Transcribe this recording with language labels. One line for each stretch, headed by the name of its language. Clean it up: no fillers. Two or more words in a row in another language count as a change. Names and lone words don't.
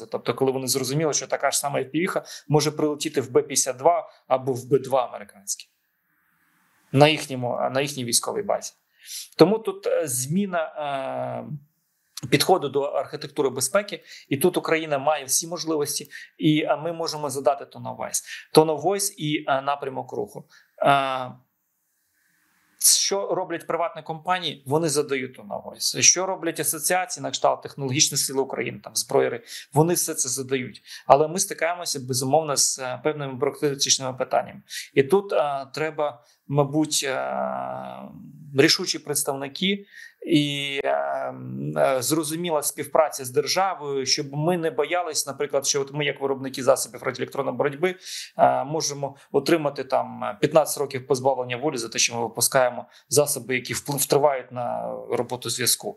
Ukrainian: Тобто, коли вони зрозуміли, що така ж сама FPV-ха може прилетіти в Б-52 або в Б-2 американській. На їхній військовій базі. Тому тут зміна підходу до архітектури безпеки, і тут Україна має всі можливості, і ми можемо задати
English: tone of voice
Ukrainian: і напрямок руху. Що роблять приватні компанії? Вони задають
English: tone of voice.
Ukrainian: Що роблять асоціації на кшталт Технологічні сили України, там зброєри? Вони все це задають. Але ми стикаємося, безумовно, з певними бюрократичними питаннями. І тут треба, мабуть, рішучі представники і зрозуміла співпраця з державою, щоб ми не боялись, наприклад, що от ми, як виробники засобів радіоелектронної боротьби, можемо отримати там 15 років позбавлення волі за те, що ми випускаємо засоби, які впливають на роботу зв'язку.